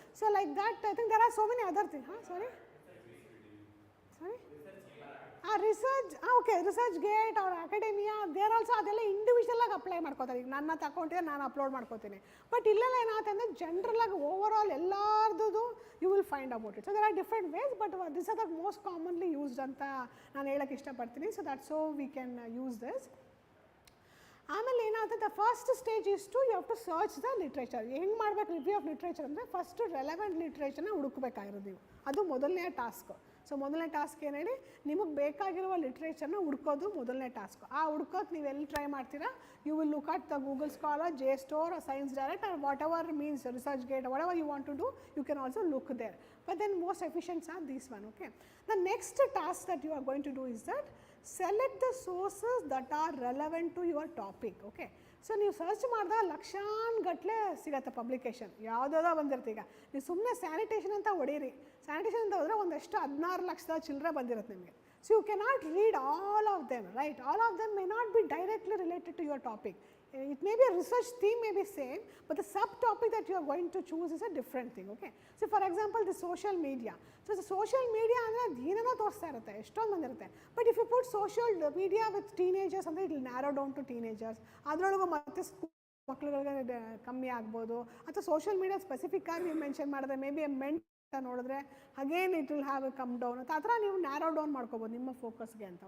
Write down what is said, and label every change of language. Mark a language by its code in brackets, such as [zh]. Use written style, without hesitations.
[en] So like that, I think there are so many other things. Sorry? Research, okay, ResearchGate or academia, there also adella individual [kn] ಆಗಿ apply ಮಾಡ್ಕೋತಾರೆ. ಈಗ ನನ್ನ ಅಕೌಂಟಿಗೆ ನಾನು upload ಮಾಡ್ಕೋತೀನಿ. But ಇಲ್ಲೆಲ್ಲ ಏನಾಗುತ್ತೆ ಅಂದರೆ ಜನರಲ್ ಆಗಿ ಓವರ್ ಆಲ್ ಎಲ್ಲಾರ್ದು [en] You will find about it. So there are different ways, but this are the most commonly used [kn] ಅಂತ ನಾನು ಹೇಳಕ್ಕೆ ಇಷ್ಟಪಡ್ತೀನಿ. [en] So that so we can use this. [kn] ಆಮೇಲೆ ಏನಾಗುತ್ತೆ, [en] The first stage is to you have to search the literature. [kn] ಹೆಂಗೆ ಮಾಡಬೇಕು review of literature ಅಂದರೆ first relevant ಲಿಟ್ರೇಚರ್ನ ಹುಡುಕಬೇಕಾಗಿರೋದು ನೀವು. ಅದು ಮೊದಲನೇ ಟಾಸ್ಕ್. ಸೊ ಮೊದಲನೇ ಟಾಸ್ಕ್ ಏನು ಹೇಳಿ, ನಿಮಗೆ ಬೇಕಾಗಿರುವ ಲಿಟ್ರೇಚರ್ನ ಹುಡ್ಕೋದು ಮೊದಲನೇ ಟಾಸ್ಕ್. ಆ ಹುಡ್ಕೋದು ನೀವು ಎಲ್ಲಿ ಟ್ರೈ ಮಾಡ್ತೀರಾ, [en] You will look at the Google scholar, JSTOR or Science Direct or whatever means ResearchGate, whatever you want to do, you can also look there. But then most efficient are these one. Okay, the next task that you are going to do is that select the sources that are relevant to your topic. [kn] Okay, so ನೀವು search ಮಾಡಿದಾಗ ಲಕ್ಷಾನ್ಗಟ್ಟಲೆ ಸಿಗತ್ತೆ publication, ಯಾವುದಾದ್ರೂ ಬಂದಿರುತ್ತೆ. ಈಗ ನೀವು ಸುಮ್ಮನೆ sanitation ಅಂತ ಹೊಡೀರಿ, sanitation ಅಂತ ಹೋದರೆ ಒಂದಷ್ಟು 16 ಲಕ್ಷದ ಚಿಲ್ಲರೆ ಬಂದಿರುತ್ತೆ ನಿಮಗೆ. [en] So you cannot read all of them, right? All of them may not be directly related to your topic. It may be a research theme may be same, but the subtopic that you are going to choose is a different thing. Okay, so for example the social media. [kn] So the social media ಅಂದರೆ ಏನೇನೋ ತೋರಿಸ್ತಾ ಇರುತ್ತೆ, ಎಷ್ಟೊಂದು ಬಂದಿರುತ್ತೆ. [en] But if you put social media with teenagers ಅಂದರೆ it will narrow down to teenagers. [kn] ಅದರೊಳಗೂ ಮತ್ತೆ ಮಕ್ಕಳುಗಳಿಗೆ ಕಮ್ಮಿ ಆಗ್ಬೋದು. ಅಥವಾ ಸೋಷಿಯಲ್ ಮೀಡಿಯಾ ಸ್ಪೆಸಿಫಿಕ್ ಆಗಿ ನೀವು ಮೆನ್ಷನ್ ಮಾಡಿದ್ರೆ ಮೇ ಬಿ ಎ ಮೆಂಟ್ ಅಂತ ನೋಡಿದ್ರೆ [en] again it will have a come down [kn] ಅಂತ ಆ ಥರ ನೀವು ನ್ಯಾರೋ ಡೌನ್ ಮಾಡ್ಕೋಬೋದು ನಿಮ್ಮ ಫೋಕಸ್ಗೆ ಅಂತ.